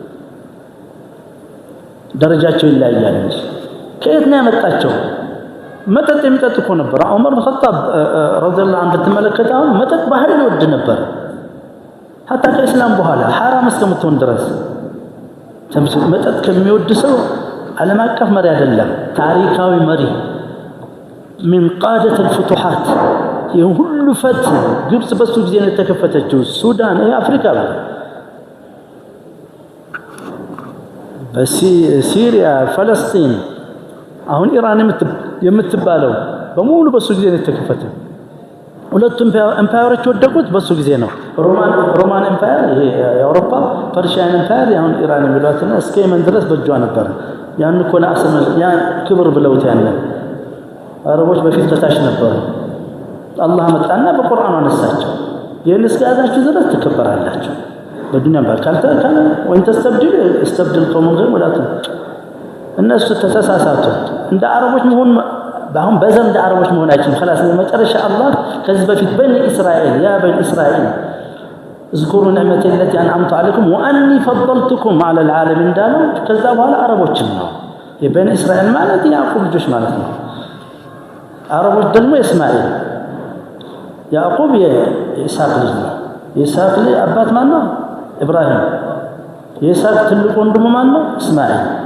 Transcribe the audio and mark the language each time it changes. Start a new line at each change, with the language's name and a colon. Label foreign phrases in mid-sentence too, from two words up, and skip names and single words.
Amharic: ደረጃቸው ይለያያል እንጂ ከየት ነው ያመጣቸው መጠጥ የሚጠጡ እኮ ነበር ዑመር ኢብኑ ኸጣብ
Arabic: رضي الله عنه
Amharic: ተመለከታው መጠጥ ባህል ይወድ ነበር hatta ከእስላም በኋላ حرام እስከምትሆን ድረስ መጠጥ ከሚወድ ሰው ዓለም አቀፍ መሪ አይደለም ታሪካዊ መሪ
Arabic: من قادة الفتوحات
Amharic: የሁሉ ፈት ግብጽ በሱ ጊዜ ነው የተከፈተችው ሱዳን አፍሪካ በሲሪያ ፍልስጤም አሁን ኢራን የምትባለው በሙሉ በሱ ጊዜ ነው የተከፈተው ሁለቱም ኤምፓየሮች ወደቁት በሱ ጊዜ ነው ሮማን ኤምፓየር ይሄ የአውሮፓ ፐርሺያን ኤምፓየር አሁን ኢራን የሚሏትና እስከ የመን ድረስ በእጇ ነበር ያን እኮ ለአሰመ ያ ክብር ብለውት ያለ አረቦች በፊት ተታሽ ነበሩ አላህ መጣና በቁርአኑ አነሳቸው ይሄን እስከያዛችሁ ድረስ ተከበራላችሁ በዱንያ ባልካልተ ካለ ወንተ
Arabic: استبدل قوم غير
Amharic: ወላቱ እነሱ ተሳሳቱ እንደ አረቦች መሆን ባሁን በዘመድ አረቦች መሆናችን خلاص መጨረሻ አላህ ከዚህ በፊት በኒ እስራኤል ያ በኒ እስራኤል
Arabic: اذكروا نعمتي التي انعمت عليكم واني فضلتكم على العالمين
Amharic: እንዳለው ከዛ በኋላ አረቦችን ነው የበኒ እስራኤል ማለት ያዕቆብ ልጆች ማለት ነው አረቦች ደግሞ እስማኤል ያዕቆብ የኢሳቅ ልጅ ነው የኢሳቅ ልጅ አባት ማን ነው ኢብራሂም የኢሳቅ ትልቁ ወንድሙ ማን ነው እስማኤል